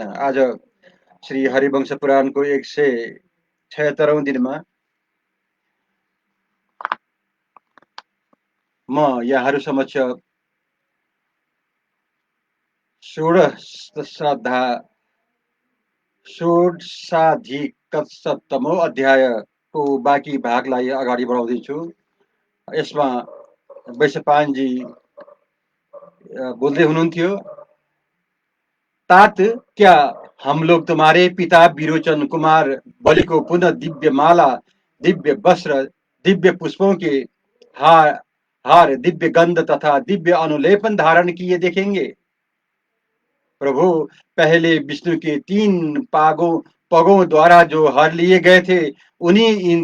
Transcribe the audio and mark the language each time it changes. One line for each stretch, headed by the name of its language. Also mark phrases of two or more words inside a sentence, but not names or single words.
Nepali: आज श्री हरिवंश पुराण को 176 दिन में म यहाँहरू समक्ष षोडशाधिकशतमौं अध्यायको बाँकी भागलाई अगाडि बढाउँदैछु। यसमा वैशपायनजी बोल्दै हुनुहुन्थ्यो,
Hindi: तात क्या हम लोग तुम्हारे पिता विरोचन कुमार बलि को पुनः दिव्य माला, दिव्य वस्त्र, दिव्य पुष्पों के हार, दिव्य गंध तथा दिव्य अनुलेपन धारण किए देखेंगे? प्रभु, पहले विष्णु के 3 पगों द्वारा जो हर लिए गए थे, उन्हीं इन